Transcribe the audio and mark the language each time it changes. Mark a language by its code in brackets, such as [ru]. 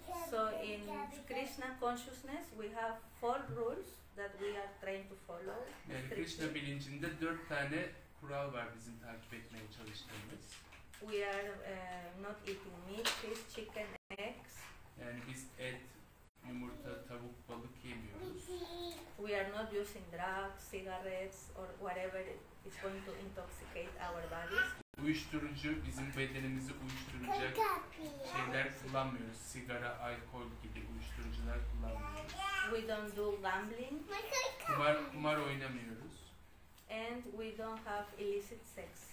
[en] So in Krishna consciousness we have 4 rules that we are trying to follow. [tr] Yani Krishna bilincinde 4 tane kural var bizim takip etmeye çalıştığımız. [en] We are not eating meat, fish, chicken, eggs. [tr] Yani biz et, yumurta, tavuk, balık yemiyoruz. [en] We are not using drugs, cigarettes or whatever is going to intoxicate our bodies. [tr] Uyuşturucu, bizim bedenimizi uyuşturacak şeyler kullanmıyoruz. Sigara, alkol gibi uyuşturucular kullanmıyoruz. [en] We don't do gambling. [tr] Kumar oynamıyoruz. [en] And we don't have illicit sex.